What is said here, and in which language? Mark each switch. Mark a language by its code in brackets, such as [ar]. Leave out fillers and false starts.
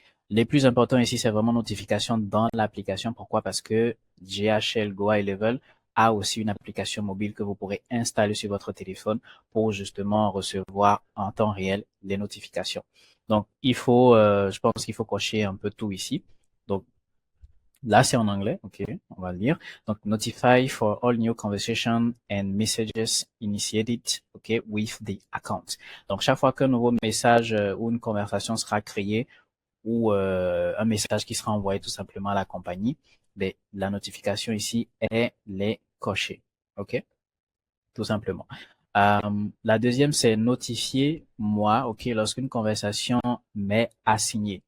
[fr] Les plus importants ici, c'est vraiment notification dans l'application. Pourquoi? Parce que GHL Go High Level a aussi une application mobile que vous pourrez installer sur votre téléphone pour justement recevoir en temps réel les notifications. Donc, je pense qu'il faut cocher un peu tout ici. Donc, là, c'est en anglais. OK, on va le lire. [en] Donc, notify for all new conversation and messages initiated, OK, with the account. [fr] Donc, chaque fois qu'un nouveau message ou une conversation sera créée, ou un message qui sera envoyé tout simplement à la compagnie, la notification ici est les cocher. OK? Tout simplement. La deuxième, c'est notifier moi, OK, lorsqu'une conversation m'est assignée.